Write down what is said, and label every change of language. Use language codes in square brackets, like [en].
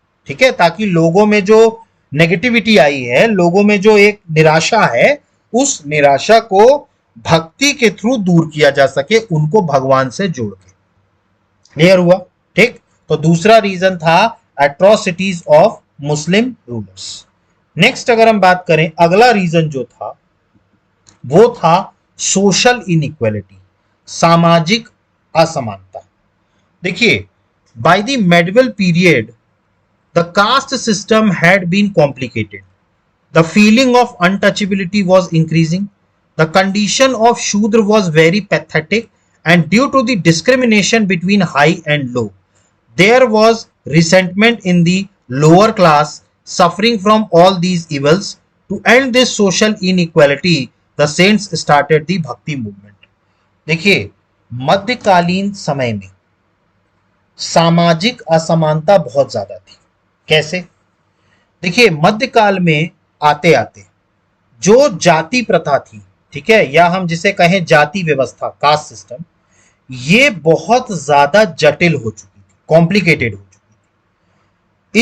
[hi] ठीक है, ताकि लोगों में जो नेगेटिविटी आई है, लोगों में जो एक निराशा है, उस निराशा को भक्ति के थ्रू दूर किया जा सके, उनको भगवान से जोड़ के। क्लियर हुआ? ठीक, तो दूसरा रीजन था [en] Atrocities of Muslim rulers. [hi] Next अगर हम बात करें, अगला रीजन जो था वो था सोशल इनइक्वालिटी, सामाजिक असमानता। [en] देखिए, by the medieval period the caste system had been complicated, the feeling of untouchability was increasing, the condition of shudra was very pathetic, and due to the discrimination between high and low there was resentment in the lower class suffering from all these evils. To end this social inequality the saints started the bhakti movement. [hi] देखिए, मध्यकालीन समय में सामाजिक असमानता बहुत ज्यादा थी। कैसे? देखिए, मध्यकाल में आते आते जो जाति प्रथा थी, ठीक है, या हम जिसे कहें जाति व्यवस्था, कास्ट सिस्टम, ये बहुत ज्यादा जटिल हो चुकी थी, कॉम्प्लिकेटेड हो चुकी थी।